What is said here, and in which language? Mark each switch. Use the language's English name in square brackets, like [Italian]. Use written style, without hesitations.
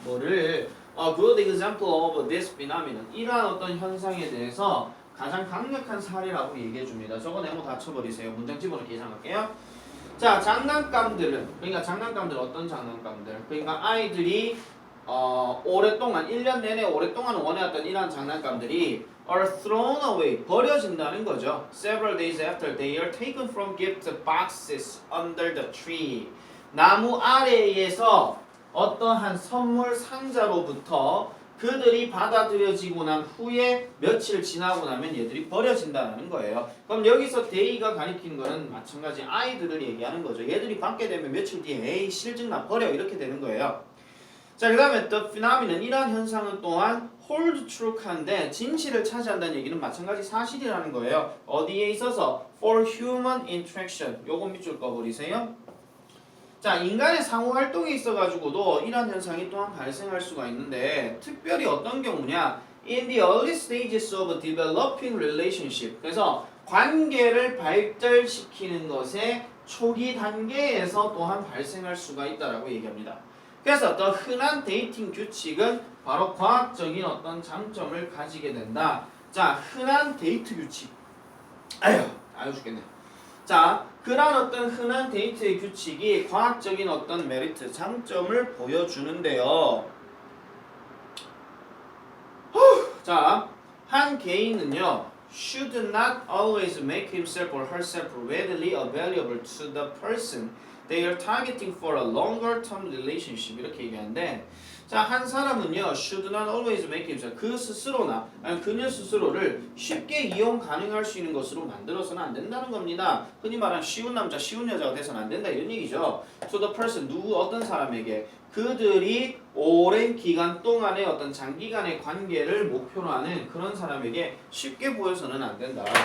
[Korean] 뭐를 [English] a good example of this phenomenon, [Korean] 이러한 어떤 현상에 대해서 가장 강력한 사례라고 얘기해 줍니다. 저거 네모 다 쳐버리세요. 문장 집어넣기 예상할게요. 자, 장난감들은, 그러니까 장난감들 어떤 장난감들? 그러니까 아이들이 오랫동안 1년 내내 오랫동안 원해왔던 이러한 장난감들이 [English] are thrown away, [Korean] 버려진다는 거죠. [English] Several days after they are taken from gift boxes under the tree. [Korean] 나무 아래에서 어떠한 선물 상자로부터 그들이 받아들여지고 난 후에 며칠 지나고 나면 얘들이 버려진다는 거예요. 그럼 여기서 day가 가리키는 거는 마찬가지 아이들을 얘기하는 거죠. 얘들이 받게 되면 며칠 뒤에 에이 실증나 버려 이렇게 되는 거예요. 자, 그 다음에 [English] the phenomenon, [Korean] 이러한 현상은 또한 [English] hold true [Korean] 한데 진실을 차지한다는 얘기는 마찬가지 사실이라는 거예요. 어디에 있어서? [English] for human interaction. [Korean] 요거 밑줄 꺼버리세요. 자, 인간의 상호 활동에 있어가지고도 이러한 현상이 또한 발생할 수가 있는데 특별히 어떤 경우냐? [English] In the early stages of developing relationship. [Korean] 그래서 관계를 발달시키는 것의 초기 단계에서 또한 발생할 수가 있다라고 얘기합니다. 그래서 더 흔한 데이팅 규칙은 바로 과학적인 어떤 장점을 가지게 된다. 자, 흔한 데이트 규칙. 아유 죽겠네. 자, 그런 어떤 흔한 데이트의 규칙이 과학적인 어떤 메리트, 장점을 보여주는데요. [English] 자, [Korean] 한 개인은요, [English] should not always make himself or herself readily available to the person they are targeting for a longer term relationship. [Korean] 이렇게 얘기하는데, 자, 한 사람은요, [English] should not always make himself, [Korean] 그 스스로나 아니 그녀 스스로를 쉽게 이용 가능할 수 있는 것으로 만들어서는 안 된다는 겁니다. 흔히 말하는 쉬운 남자, 쉬운 여자가 돼서는 안 된다 이런 얘기죠. [English] To the person, [Korean] 어떤 사람에게 그들이 오랜 기간 동안의 어떤 장기간의 관계를 목표로 하는 그런 사람에게 쉽게 보여서는 안 된다.